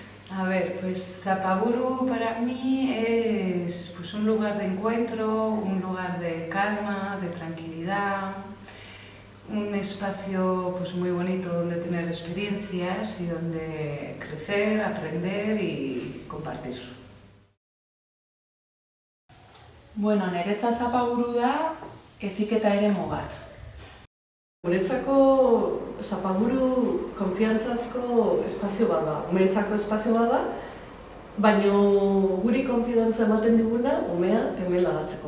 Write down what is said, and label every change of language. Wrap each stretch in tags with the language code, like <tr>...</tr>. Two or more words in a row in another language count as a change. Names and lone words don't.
<es>A ver, pues Zapaburu para mí es pues, un lugar de encuentro, un lugar de calma, de tranquilidad, un espacio pues, muy bonito donde tener experiencias y donde crecer, aprender y compartir.</es> <eu>Bueno, niretzat Zapaburu da heziketa eremu bat. Guretzako Zapaburu konfiantzazko espazio bat da, umeentzako espazio bat da, baina guri konfidantza ematen diguna umea hemen lagatzeko.</eu>